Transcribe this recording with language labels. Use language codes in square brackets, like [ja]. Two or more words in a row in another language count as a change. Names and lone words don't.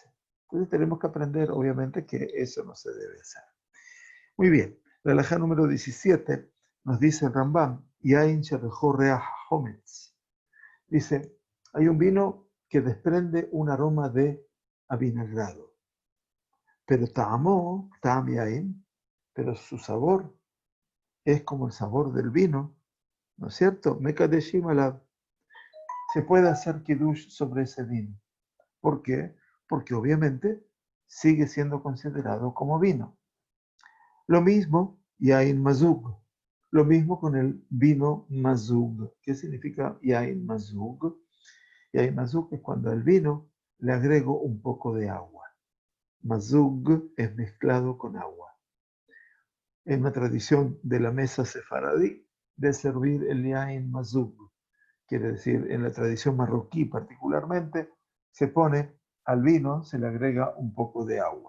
[es] Entonces tenemos que aprender, obviamente, que eso no se debe hacer. Muy bien, la halajá número 17 nos dice el Rambam, [he] Yain sherejo reach hometz. [es] Dice, hay un vino que desprende un aroma de avinagrado. [he] Pero ta'am yain, [es] pero su sabor es como el sabor del vino, ¿no es cierto? [he] Mekadeshim alav. [es] Se puede hacer kiddush sobre ese vino. ¿Por qué? Porque obviamente sigue siendo considerado como vino. Lo mismo [he] yain mazug. [es] Lo mismo con el vino mazug. ¿Qué significa [he] yain mazug? Yain mazug [es] es cuando al vino le agrego un poco de agua. Mazug es mezclado con agua. En una tradición de la mesa sefaradí de servir el [he] yain mazug. [es] Quiere decir, en la tradición marroquí particularmente, se pone al vino, se le agrega un poco de agua.